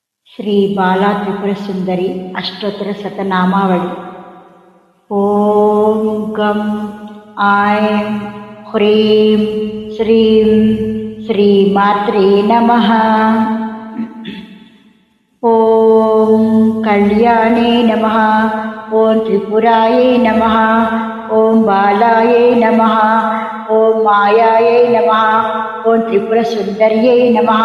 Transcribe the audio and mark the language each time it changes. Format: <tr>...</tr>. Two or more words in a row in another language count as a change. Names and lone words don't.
<sa>ಶ್ರೀ ಬಾಲಾ ತ್ರಿಪುರ ಸುಂದರಿ ಅಷ್ಟೋತ್ತರ ಶತನಾಮಾವಳಿ. ಓಂ ಗಂ ಐಂ ಹ್ರೀಂ ಶ್ರೀಂ ಶ್ರೀ ಮಾತ್ರೇ ನಮಃ. ಓಂ ಕಲ್ಯಾಣೇ ನಮಃ. ಓಂ ತ್ರಿಪುರಾಯೇ ನಮಃ. ಓಂ ಬಾಲಾಯೇ ನಮಃ. ಓಂ ಮಾಯಾಯೇ ನಮಃ. ಓಂ ತ್ರಿಪುರ ಸುಂದರ್ಯೇ ನಮಃ.</sa>